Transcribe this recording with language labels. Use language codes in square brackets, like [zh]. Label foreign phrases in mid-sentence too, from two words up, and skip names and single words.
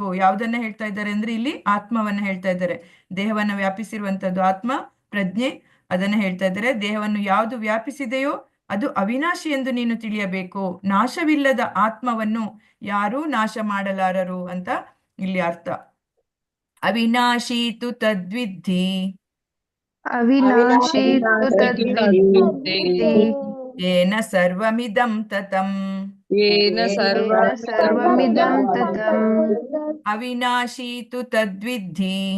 [kn] ಯಾವುದನ್ನ ಹೇಳ್ತಾ ಇದ್ದಾರೆ ಅಂದ್ರೆ ಇಲ್ಲಿ ಆತ್ಮವನ್ನ ಹೇಳ್ತಾ ಇದ್ದಾರೆ. ದೇಹವನ್ನು ವ್ಯಾಪಿಸಿರುವಂತದ್ದು ಆತ್ಮ, ಪ್ರಜ್ಞೆ, ಅದನ್ನ ಹೇಳ್ತಾ ಇದ್ದಾರೆ. ದೇಹವನ್ನು ಯಾವುದು ವ್ಯಾಪಿಸಿದೆಯೋ ಅದು ಅವಿನಾಶಿ ಎಂದು ನೀನು ತಿಳಿಯಬೇಕು. ನಾಶವಿಲ್ಲದ ಆತ್ಮವನ್ನು ಯಾರೂ ನಾಶ ಮಾಡಲಾರರು ಅಂತ ಇಲ್ಲಿ ಅರ್ಥ. [sa] ಅವಿನಾಶಿ ತು ತದ್ವಿದ್ಧಿ, ಅವಿನಾಶಿ ತದ್ವಿದ್ಧಿ, ಯೇನ ಸರ್ವಮಿದಂ ತತಂ. येन ಸರ್ವಮಿದಂ ತತಂ. ಅವಿನಾಶಿ ತು ತದ್ವಿದ್ಧಿ,